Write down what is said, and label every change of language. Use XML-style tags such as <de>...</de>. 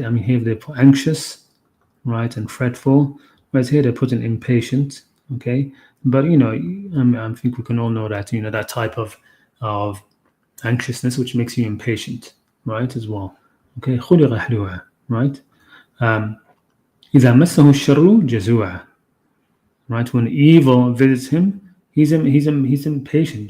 <en>I mean, here they put anxious, right, and fretful. Whereas here they put an impatient, okay. But I think we can all know that that type of anxiousness which makes you impatient, right, as well.</en> <ar>Okay, خلق هلوعا, right? إذا مسه الشر جزوعا, right?</ar> <en>When evil visits him, he's impatient.</en>